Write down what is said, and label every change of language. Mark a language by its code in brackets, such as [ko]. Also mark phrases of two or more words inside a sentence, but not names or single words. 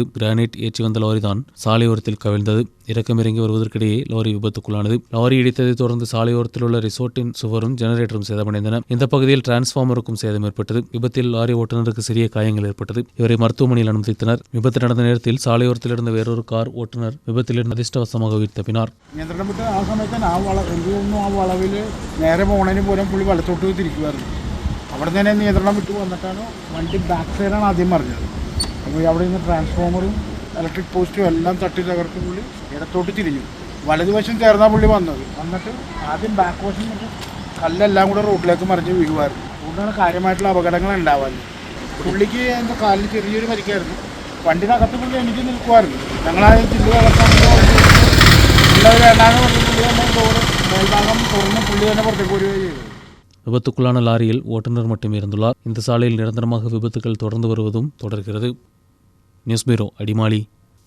[ta] கிரானைட் ஏற்றி வந்த லாரி தான் சாலையோரத்தில் கவிழ்ந்தது. இறக்கம் இறங்கி வருவதற்கிடையே லாரி விபத்துக்குள்ளானது. லாரி இடித்ததை தொடர்ந்து சாலையோரத்தில் உள்ள ரிசோர்ட்டின் சுவரும் ஜெனரேட்டரும் சேதமடைந்தன. இந்த பகுதியில் டிரான்ஸ்பார்மருக்கும் சேதம் ஏற்பட்டது. விபத்தில் லாரி ஓட்டுநருக்கு சிறிய காயங்கள் ஏற்பட்டது. இவரை மருத்துவமனையில் அனுமதித்தனர். விபத்து நடந்த நேரத்தில் சாலையோரத்தில் இருந்த வேறொரு கார் ஓட்டுநர் விபத்திலிருந்து அதிர்ஷ்டவசமாக உயிர் தப்பினார். [ml] നേരെ പോണതിന് പോലും പുള്ളി വലത്തോട്ട് തിരിക്കുമായിരുന്നു. അവിടെ തന്നെ നിയന്ത്രണം വിട്ടു വന്നിട്ടാണ് വണ്ടി ബാക്ക് സൈഡാണ് ആദ്യം മറിഞ്ഞത്. അപ്പോൾ അവിടെ നിന്ന് ട്രാൻസ്ഫോമറും ഇലക്ട്രിക് പോസ്റ്റും എല്ലാം തട്ടി തകർത്ത് പുള്ളി ഇടത്തോട്ട് തിരിഞ്ഞു. വലതുവശം ചേർന്നാണ് പുള്ളി വന്നിട്ട് ആദ്യം ബാക്ക് വശം കല്ലെല്ലാം കൂടെ റോഡിലേക്ക് മറിഞ്ഞ് വീഴുമായിരുന്നു. അതുകൊണ്ടാണ് കാര്യമായിട്ടുള്ള അപകടങ്ങൾ ഉണ്ടാവാറ്. പുള്ളിക്ക് എൻ്റെ കാലിൽ ചെറിയൊരു പരിക്കായിരുന്നു. വണ്ടിനകത്ത് പുള്ളി എനിക്ക് നിൽക്കുമായിരുന്നു. ഞങ്ങളാ ജില്ല കലക്കാൻ മേൽഭാഗം തുറന്ന് പുള്ളി തന്നെ പുറത്തേക്ക് വരികയും ചെയ്തു. [ta] விபத்துக்குள்ளான லாரியில் ஓட்டுநர் மட்டுமே இருந்துள்ளார். இந்த சாலையில் நிரந்தரமாக விபத்துகள் தொடர்ந்து வருவதும் தொடர்கிறது. நியூஸ் பியூரோ, அடிமாலி.